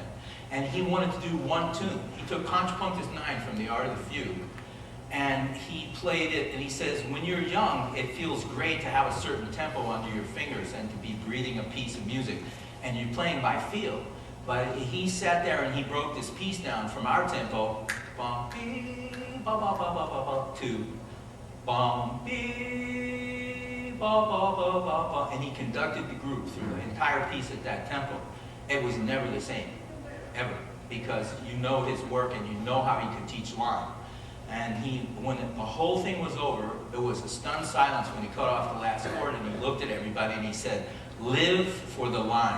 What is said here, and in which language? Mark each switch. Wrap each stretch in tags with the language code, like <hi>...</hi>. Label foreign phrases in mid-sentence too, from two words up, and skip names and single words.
<en>And he wanted to do one tune. He took Contrapunctus 9 from The Art of the Fugue, and he played it, and he says, when you're young, it feels great to have a certain tempo under your fingers and to be breathing a piece of music, and you're playing by feel. But he sat there and he broke this piece down from our tempo, bum, bee, ba, ba, ba, ba, ba, ba, to bum, bee, ba, ba, ba, ba, ba, and he conducted the group through the entire piece at that tempo. It was never the same, ever, because you know his work and you know how he could teach line. And when the whole thing was over, there was a stunned silence when he cut off the last chord, and he looked at everybody and he said, live for the line.</en>